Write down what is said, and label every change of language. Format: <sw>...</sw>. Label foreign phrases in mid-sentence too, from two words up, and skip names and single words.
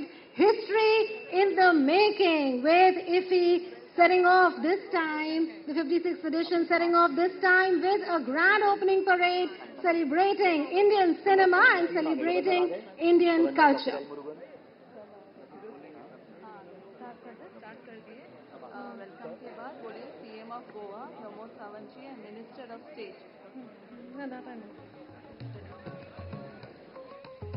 <en>History in the making, with IFFI setting off this time, the 56th edition setting off this time with a grand opening parade celebrating Indian cinema and celebrating Indian culture.</en> <hi>वेलकम के बाद बोले</hi> <en>CM of Goa</en> <hi>प्रमोद सावंत जी</hi> <en>and Minister of State.</en>